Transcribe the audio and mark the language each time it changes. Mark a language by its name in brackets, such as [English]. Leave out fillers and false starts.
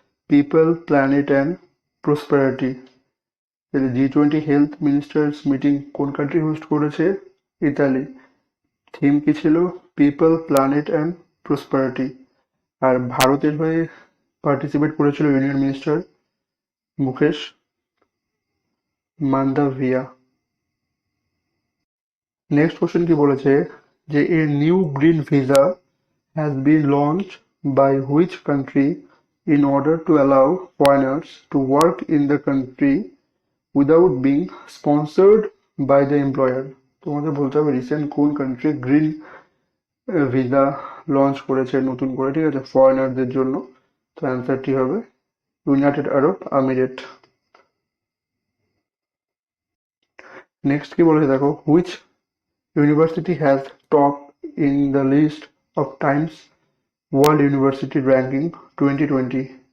[Bangla] People, planet and prosperity. G20 health ministers meeting কোন country host করেছে? Italy. Theme কি ছিল? People, planet and prosperity. আর ভারতের হয়ে পার্টিসিপেট করেছিল union minister Mukesh মান্দাভিয়া। Next question কি বলেছে যে [English] A new green visa has been launched by which country in order to allow foreigners to work in the country without being sponsored by the employer? [Bangla] তোমাদের বলতে হবে recent কোন country green visa launch করেছে নতুন করে, ঠিক আছে, ফরেনারদের জন্য। তো অ্যান্সারটি হবে ইউনাইটেড আরব আমিরেট। নেক্সট কি বলেছে দেখো, [English] Which university has top in the list of Times World University ranking 2022?